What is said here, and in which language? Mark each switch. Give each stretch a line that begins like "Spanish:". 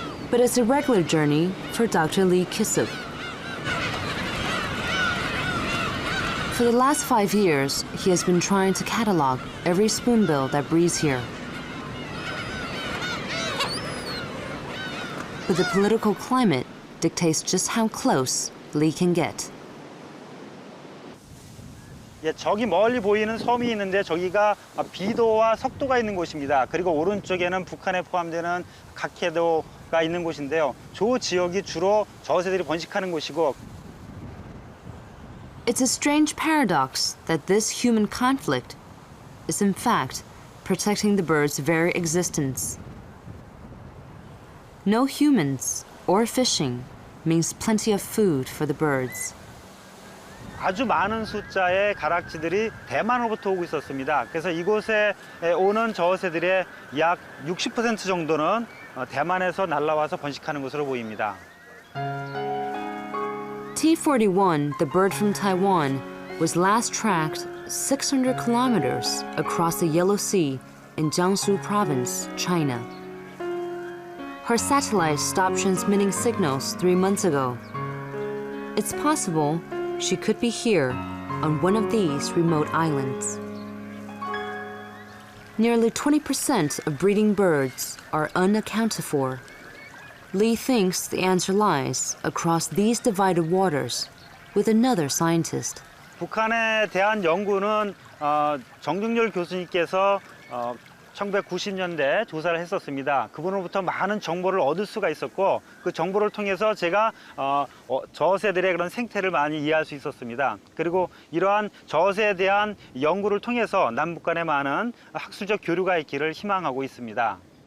English: But it's a regular journey for Dr. Lee Ki-suk. For the last 5 years, he has been trying to catalog every spoonbill that breeds here. But the political climate dictates just how close Lee can get.
Korean: 예, 저기 멀리 보이는 섬이 있는데 저기가 비도와 석도가 있는 곳입니다. 그리고 오른쪽에는 북한에 포함되는 각해도가 있는 곳인데요. 저 지역이 주로 저새들이 번식하는 곳이고.
English: It's a strange paradox that this human conflict is in fact protecting the bird's very existence. No humans or fishing means plenty of food for the birds.
Korean: 아주 많은 숫자의 가락지들이 대만으로부터 오고 있었습니다. 그래서 이곳에 오는 저새들의 약 60% 정도는 대만에서 날아와서 번식하는 것으로 보입니다.
English: T-41, the bird from Taiwan, was last tracked 600 kilometers across the Yellow Sea in Jiangsu Province, China. Her satellite stopped transmitting signals 3 months ago. It's possible she could be here on one of these remote islands. Nearly 20% of breeding birds are unaccounted for. Lee thinks the answer lies across these divided waters with another scientist.
Korean: 북한에 대한 연구는 정중열 교수님께서 1990년대 조사를 했었습니다. 그분으로부터 많은 정보를 얻을 수가 있었고 그 정보를 통해서 제가 저새들의 그런 생태를 많이 이해할 수 있었습니다. 그리고 이러한 저새에 대한 연구를 통해서 남북 간에 많은 학술적 교류가 있기를 희망하고 있습니다.